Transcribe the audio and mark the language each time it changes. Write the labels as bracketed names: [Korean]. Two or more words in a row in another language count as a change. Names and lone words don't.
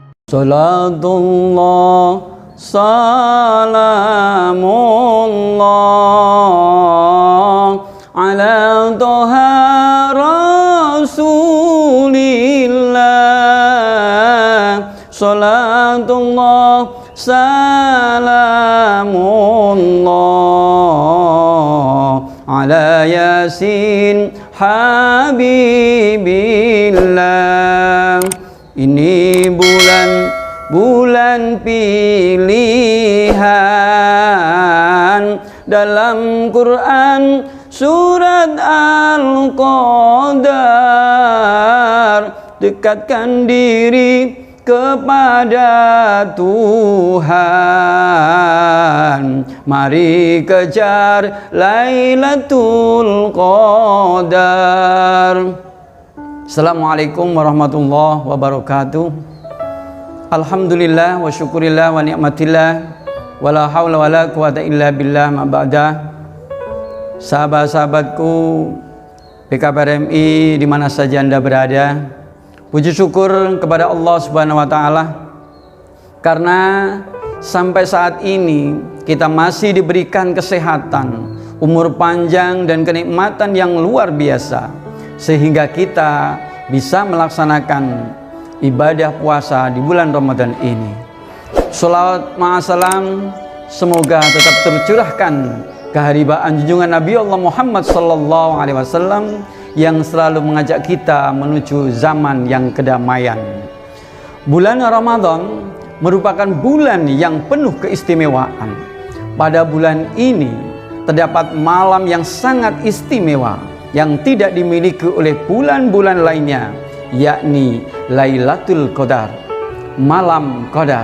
[Arabic] صلاة الله سلام الله على طه رسول الله. صلاة الله سلام الله على يس حبيب الله. [Indonesian] Ini bulan pilihan dalam Quran surat Al-Qadar. Dekatkan diri kepada Tuhan, mari kejar Lailatul Qadar. [Arabic] السلام عليكم ورحمة الله وبركاته. الحمد لله والشكر لله ونعمة الله ولا حول ولا قوة إلا بالله أما بعد. [Indonesian] Sahabat-sahabatku PKPRMI di mana saja Anda berada, puji syukur kepada Allah [Arabic] سبحانه وتعالى [Indonesian] karena sampai saat ini kita masih diberikan kesehatan, umur panjang dan kenikmatan yang luar biasa sehingga kita bisa melaksanakan ibadah puasa di bulan Ramadan ini. Sholawat ma'asalam semoga tetap tercurahkan keharibaan junjungan Nabi Allah Muhammad [Arabic] صلى الله عليه وسلم [Indonesian] yang selalu mengajak kita menuju zaman yang kedamaian. Bulan Ramadan merupakan bulan yang penuh keistimewaan. Pada bulan ini terdapat malam yang sangat istimewa yang tidak dimiliki oleh bulan-bulan lainnya, yakni Lailatul Qadar, malam Qadar.